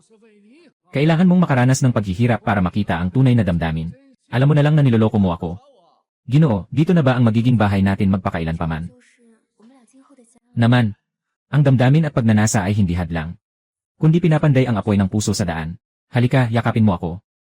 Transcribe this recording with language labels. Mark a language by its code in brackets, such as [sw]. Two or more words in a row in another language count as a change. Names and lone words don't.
[zh] 是为你 [tl] Kailangan mong makaranas ng paghihirap para makita ang tunay na damdamin. Alam mo na lang na niloloko mo ako. [zh] 把我。 [tl] Ginoo, dito na ba ang magiging bahay natin magpakailan pa man? [zh] 就是我们俩今后的家。 [tl] Naman, ang damdamin at pagnanasa ay hindi hadlang. Kundi pinapanday ang apoy ng puso sa daan. Halika, yakapin mo ako.